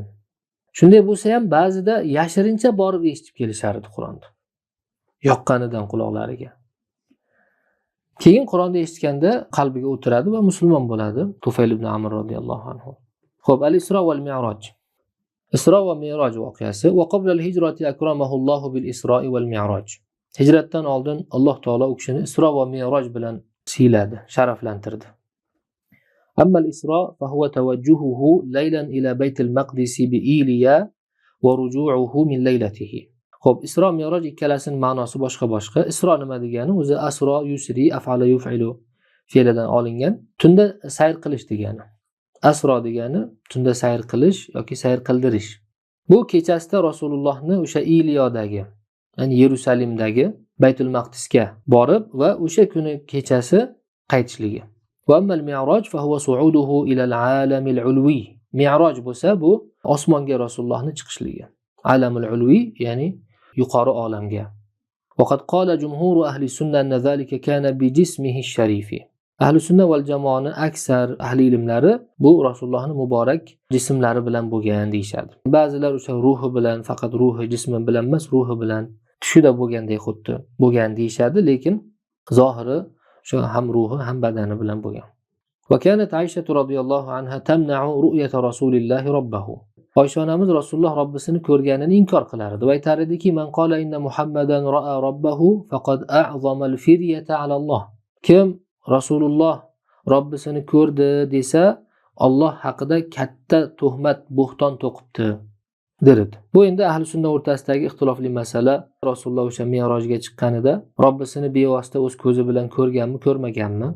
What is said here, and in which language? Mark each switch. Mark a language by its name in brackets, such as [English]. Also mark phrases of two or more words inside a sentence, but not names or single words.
[Uzbek] Shunday bo'lsa ham ba'zida yashirincha borib eshitib kelishardi Qur'onni. Yoqqanidan quloqlariga. Keyin Qur'onni eshitganda qalbiga o'tiradi va musulmon bo'ladi. Tufayl ibn Amr radhiyallohu anhu. Xo'p, [Arabic] الإسراء والمعراج. [Uzbek] Isro va Mi'raj voqeasi. [Arabic] وقبل الهجرة أكرمه الله بالإسراء والمعراج. [Uzbek] Hijratdan oldin Alloh taolo u kishini Isro va Mi'raj bilan siyladi, sharaflantirdi. [Arabic] أما الإسراء فهو توجهه ليلا إلى بيت المقدس بإيلياء ورجوعه من ليلته. [Uzbek] Xo'p, Isro Mi'raj ikkalasining ma'nosi boshqa-boshqa. Isro nima degani? O'zi [Arabic] أسرى يسري أفعل يفعل [Uzbek] fe'lidan olingan. Tunda sayr qilish degani. Asro degani tunda sayr qilish yoki sayr qildirish. Bu kechasida Rasulullohni o'sha Iliyodagi, ya'ni Yerusalimdagi Baytul Maqdisga borib va o'sha kuni kechasi qaytishligi. [Arabic] وأما المعراج فهو صعوده إلى العالم العلوي. [Uzbek] Mi'roj bo'lsa bu osmonga Rasulullohni chiqishligi. [Arabic] العالم العلوي [Uzbek] ya'ni yuqori olamga. [Arabic] وقد قال جمهور أهل السنة أن ذلك كان بجسمه الشريف. [Uzbek] Ahli sunna val jamoani aksar ahli ilmlari bu Rasulullohning muborak jismlari bilan bo'lgan deyshadi. Ba'zilar o'sha ruhi bilan, faqat ruhi jismi bilan emas, ruhi bilan tushida bo'lgandek xuddi bo'lgan deyshadi, lekin zohiri shu ham ruhi ham badani bilan bo'lgan. [Arabic] وكانت عائشة رضي الله عنها تمنع رؤية رسول الله ربه. [Uzbek] Oysha onamiz Rasululloh Robbisini ko'rganini inkor qilar edi va aytar ediki: [Arabic] "من قال إن محمدا رأى ربه فقد أعظم الفرية على الله." [Uzbek] Kim Rasululloh Robbisini ko'rdi desa, Alloh haqida katta tuhmat, bo'xton to'qibdi derdi. Bu endi ahli sunna o'rtasidagi ixtilofli masala. Rasululloh o'sha Mi'rojga chiqqanida Robbisini bevosita o'z ko'zi bilan ko'rganmi, ko'rmaganmi?